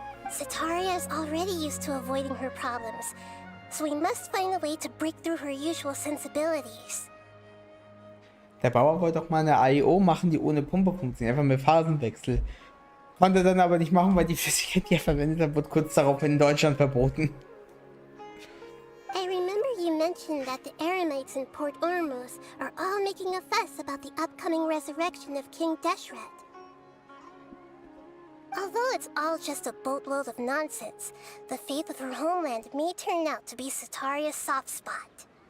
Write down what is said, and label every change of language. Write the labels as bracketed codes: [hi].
[en] Sataria is already used to avoiding her problems, so we must find a way to break through her usual sensibilities. [de] Der Bauer wollte auch mal eine AIO machen, die ohne Pumpe funktioniert, einfach mit Phasenwechsel. Konnte dann aber nicht machen, weil die Flüssigkeit, die er verwendet hat, wurde kurz darauf in Deutschland verboten. [en] I remember you mentioned that the Eremites in Port Ormuz are all making a fuss about the upcoming resurrection of King Deshret. Although it's all just a boatload of nonsense, the faith of her homeland may turn out to be Sataria's soft spot.